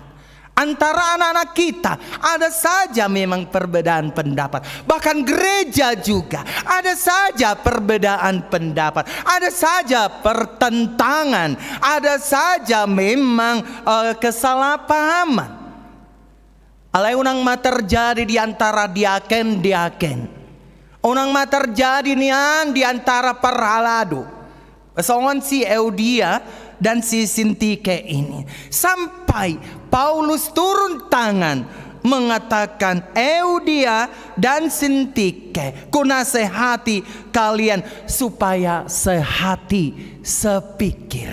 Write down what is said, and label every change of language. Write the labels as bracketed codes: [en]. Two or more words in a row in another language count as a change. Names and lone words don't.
[id] Antara anak-anak kita ada saja memang perbedaan pendapat. Bahkan gereja juga ada saja perbedaan pendapat, ada saja pertentangan, ada saja memang kesalahpahaman. [bbc] Alai unang ma [id] terjadi di antara diaken. [bbc] Unang ma [id] terjadi nian di antara perhalado. Pasangan si Euodia dan si Sintike ini, sampai Paulus turun tangan mengatakan, Euodia dan Sintike, kunasehati kalian supaya sehati sepikir.